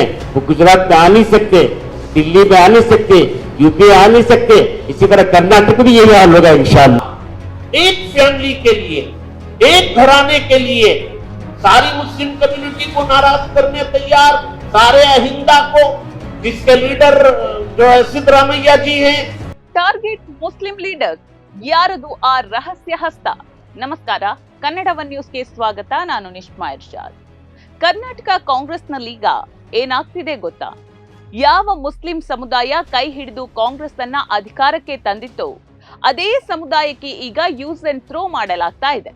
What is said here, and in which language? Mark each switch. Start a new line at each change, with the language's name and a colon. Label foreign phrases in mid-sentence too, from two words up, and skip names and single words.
Hindi: वो गुजरात में आ नहीं सकते, दिल्ली में आ नहीं सकते, यूपी आ नहीं सकते, इसी तरह कर्नाटक भी यही हाल होगा इंशाअल्लाह। एक फैमिली के लिए, एक घराने के लिए सारी
English: Muslim community
Hindi: को नाराज करने तैयार, सारे अहिंदा को, जिसके लीडर जो है सिद्धरामैया जी हैं।
English: Target Muslim leaders,
Kannada: ಯಾರದು ಆ ರಹಸ್ಯ ಹಸ್ತ? ನಮಸ್ಕಾರ, ಕನ್ನಡ ಒನ್ ನ್ಯೂಸ್ಗೆ ಸ್ವಾಗತ. ನಾನು ನಿಶ್ಮಾ ಇರ್ಷಾದ್. ಕರ್ನಾಟಕ ಕಾಂಗ್ರೆಸ್ನಲ್ಲೀಗ ಏನಾಗ್ತಿದೆ ಗೊತ್ತಾ? ಯಾವ ಮುಸ್ಲಿಂ ಸಮುದಾಯ ಕೈ ಹಿಡಿದು ಕಾಂಗ್ರೆಸ್ ಅನ್ನ ಅಧಿಕಾರಕ್ಕೆ ತಂದಿತ್ತು, ಅದೇ ಸಮುದಾಯಕ್ಕೆ ಈಗ
English: use and throw
Kannada: ಮಾಡಲಾಗ್ತಾ ಇದೆ.